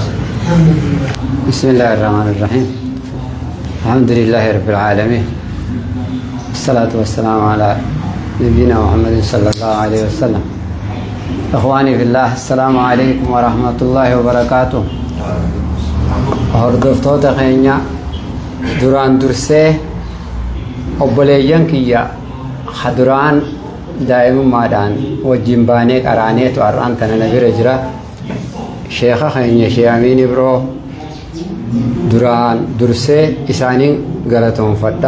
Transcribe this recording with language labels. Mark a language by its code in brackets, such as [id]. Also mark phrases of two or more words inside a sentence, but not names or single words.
[ar] بسم الله الرحمن الرحيم. الحمد لله رب العالمين، الصلاة والسلام على نبينا محمد صلى الله عليه وسلم. إخواني في الله، السلام عليكم ورحمة الله وبركاته. [om] hordoftoota keenya duraan dursee obboleeyyan kiyya duraan daa'imummaadhaan wajjin baanee qaraaneetu har'aan tana na bira jira. Sheekha keenya Sheekh Amiin Ibroo duraan dursee isaaniin galatoonfadha.